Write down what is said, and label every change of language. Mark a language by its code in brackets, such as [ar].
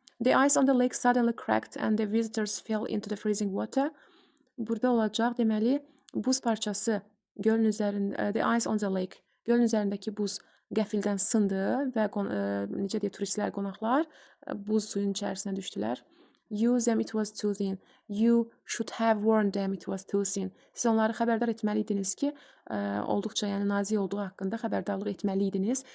[en] The ice on the lake suddenly cracked and the visitors fell into the freezing water. [az] Burada olacaq, deməli, buz parçası gölün üzərində, [en] the ice on the lake, [az] gölün üzərindəki buz qəfildən sındı və necə deyə turistlər, qonaqlar buz suyun içərisinə düşdülər. [en] Use them, it was too thin. You should have warned them, it was too thin. [az] Siz onları xəbərdar etməliydiniz ki, olduqca, yəni nazik olduğu haqqında xəbərdarlıq etməliydiniz.